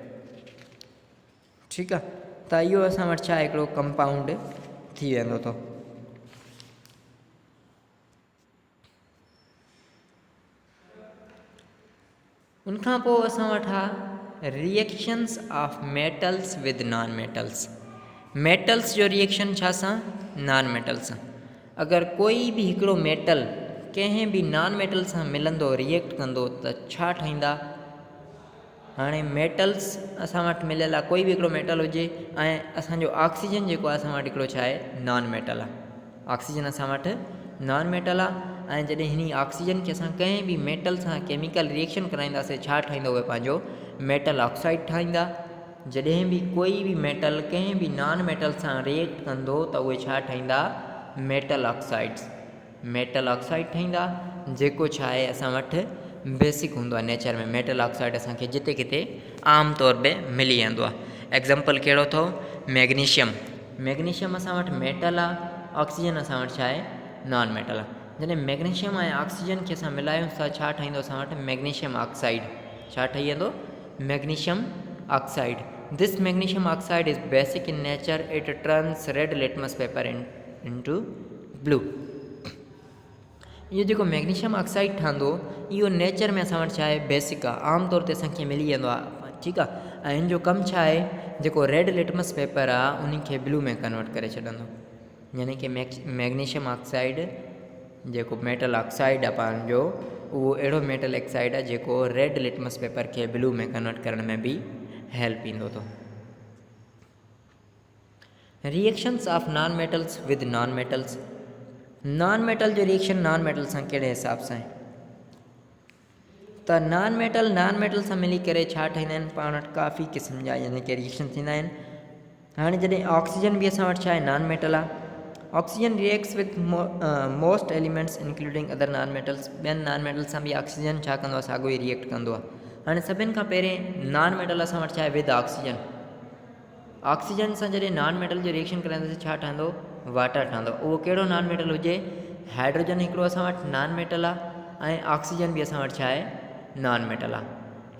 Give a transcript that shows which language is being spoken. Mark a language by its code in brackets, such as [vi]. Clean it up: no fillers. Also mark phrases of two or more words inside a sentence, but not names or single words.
[sd] ठीकु आहे, त इहो असां वटि छा हिकिड़ो कंपाउंड थी वेंदो थो। उनखां पोइ असां वटि आहे [en] reactions of metals with non metals. [sd] मेटल्स जो रिएक्शन छा सां, [en] non metal [sd] सां। अगरि कोई बि हिकिड़ो मेटल कंहिं बि [en] non metal [sd] सां मिलंदो, रिएक्ट कंदो त छा ठहींदा। हाणे मेटल्स असां वटि मिलियल आहे, कोई बि हिकिड़ो मेटल हुजे, ऐं असांजो ऑक्सीजन जेको आहे असां वटि हिकिड़ो छा आहे [en] non metal [sd] आहे। ऑक्सीजन असां वटि [en] non metal [sd] आहे, ऐं जॾहिं हिन ऑक्सीजन खे असां कंहिं बि मेटल सां [en] chemical reaction [sd] कराईंदासीं, छा ठाहींदो, उहे पंहिंजो [en] metal oxide [sd] ठाहींदा। जॾहिं बि कोई बि मेटल कंहिं बि [en] non metal [sd] सां रिएक्ट कंदो त उहे छा ठाहींदा, [en] metal oxides, metal oxide [sd] ठाहींदा, जेको छा आहे असां वटि बेसिक हूंदो आहे नेचर में। [en] metal oxide [sd] असांखे जिते किथे आम तौर पे मिली वेंदो आहे। एग्ज़ाम्पल कहिड़ो अथव, मैग्नीशियम। मैग्नीशियम असां वटि मेटल आहे, ऑक्सीजन असां वटि छा आहे [en] non metal [sd] आहे। जॾहिं मैग्नीशियम ऐं ऑक्सीजन खे असां मिलायूं था, छा ठहींदो असां वटि मैग्नीशियम ऑक्साइड। छा ठही वेंदो, मैग्नीशियम ऑक्साइड। [en] This magnesium oxide is basic in nature, it turns red litmus paper into blue. [sd] इहो जेको मैग्नीशियम ऑक्साइड ठहंदो, इहो नेचर में असां वटि छा आहे बेसिक आहे, आम तौर ते असांखे मिली वेंदो आहे। ठीकु आहे, ऐं हिन जो कमु छा आहे, जेको [en] red litmus paper [sd] आहे उन खे ब्लू में कन्वर्ट करे छॾंदो, यानी कि मैग्नीशियम ऑक्साइड जेको [en] metal oxide [sd] आहे पंहिंजो, उहो अहिड़ो [en] metal oxide [sd] आहे जेको [en] red litmus paper [sd] खे ब्लू में कन्वर्ट करण में भी हेल्प ईंदो थो। [en] Reactions of non metals with non metals. non metal [sd] जो रिएक्शन [en] non metal [sd] सां कहिड़े हिसाब सां आहे? त [en] non metal [sd] सां मिली करे छा ठाहींदा आहिनि, पाण वटि काफ़ी क़िस्म जा यानी कि रिएक्शन थींदा आहिनि। हाणे जॾहिं ऑक्सीजन बि असां वटि छा आहे, [en] non metal [sd] आहे। [en] Oxygen reacts with most elements including other non metals. [sd] ॿियनि [en] non metal [sd] सां बि ऑक्सीजन छा कंदो आहे, साॻियो ई रिएक्ट कंदो आहे। हाणे सभिनि खां पहिरें [en] non metal [sd] असां वटि छा आहे, [en] with oxygen. [sd] ऑक्सीजन सां जॾहिं [en] non metal [sd] जो रिएक्शन कराईंदासीं छा ठहंदो, वाटर ठहंदो। उहो कहिड़ो [en] non metal [sd] हुजे, हाइड्रोजन हिकिड़ो असां वटि [en] non metal [sd] आहे ऐं ऑक्सीजन बि असां वटि छा आहे, नॉन मेटल आहे।